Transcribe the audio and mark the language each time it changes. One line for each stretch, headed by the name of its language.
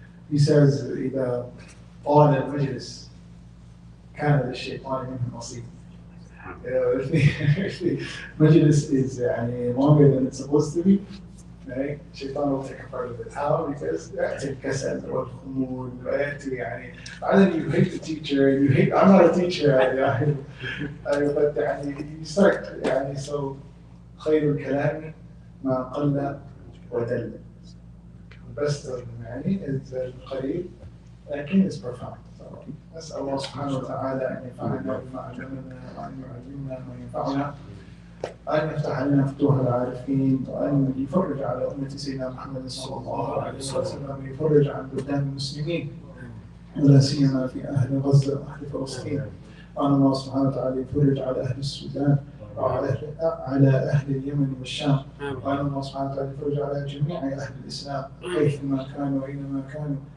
English: He says
Arabic: إذا طال المجلس كان للشيطان منه نصيب.
English: If the majlis is longer than it's supposed to be, right? Shaitan will take a part of it. How? Because
Arabic: يأتي الكسل والخمول ويأتي بعدين
English: you hate the teacher, I'm not a teacher but you start so
Arabic: خير الكلام ما قل ودل.
English: The best of is
Arabic: القليل لكن
English: is profound.
Arabic: نسأل الله سبحانه وتعالى أن ينفعنا بما علمنا وأن يعلمنا ما ينفعنا وأن يفتح لنا فتوح العارفين وأن يفرج على أمة سيدنا محمد صلى الله عليه وسلم ويفرج عن بلدان المسلمين ولا سيما في أهل غزة وأهل فلسطين وأن الله سبحانه وتعالى يفرج على أهل السودان وعلى أهل اليمن والشام وأن الله سبحانه وتعالى يفرج على جميع أهل الإسلام حيثما كانوا وأينما كانوا.